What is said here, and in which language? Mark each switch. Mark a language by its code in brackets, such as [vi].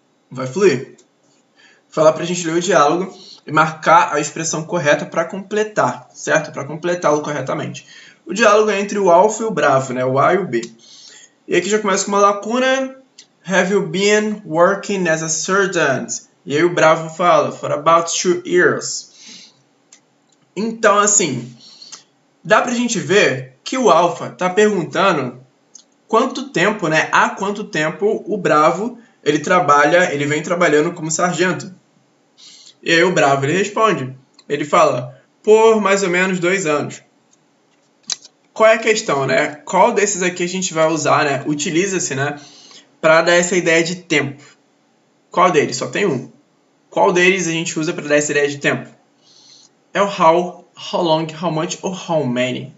[pt] Vai fluir. Fala pra gente ler o diálogo e marcar a expressão correta para completar, certo? Para completá-lo corretamente. O diálogo é entre o alfa e o bravo, né? O A e o B. E aqui já começa com uma lacuna. [en] Have you been working as a sergeant? [pt] E aí o bravo fala, [en] for about 2 years. [pt] Então, assim, dá pra gente ver que o alfa tá perguntando quanto tempo, né? Há quanto tempo o bravo, ele vem trabalhando como sargento. E aí o bravo, ele responde. Ele fala, por mais ou menos 2 anos. Qual é a questão, né? Qual desses aqui a gente vai usar, né? Utiliza-se, né? Para dar essa ideia de tempo. Qual deles? Só tem um. Qual deles a gente usa para dar essa ideia de tempo? É o how long, how much ou how many.